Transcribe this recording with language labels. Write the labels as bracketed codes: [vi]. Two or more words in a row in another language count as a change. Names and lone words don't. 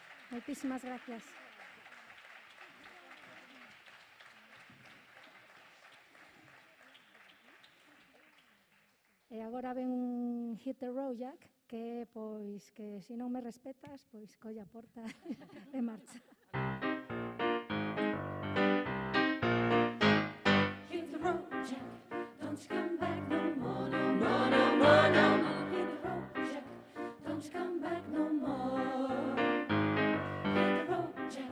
[gl] Moitísimas gracias. E agora ven un Hit the Road Jack, que, pois, que se non me respetas, pois, colle a porta e marcha. [en] Hit the road, Jack. Don't you come back no more, no more, no more, no more. Hit the road, Jack. Don't you come back no more. Hit the road, Jack.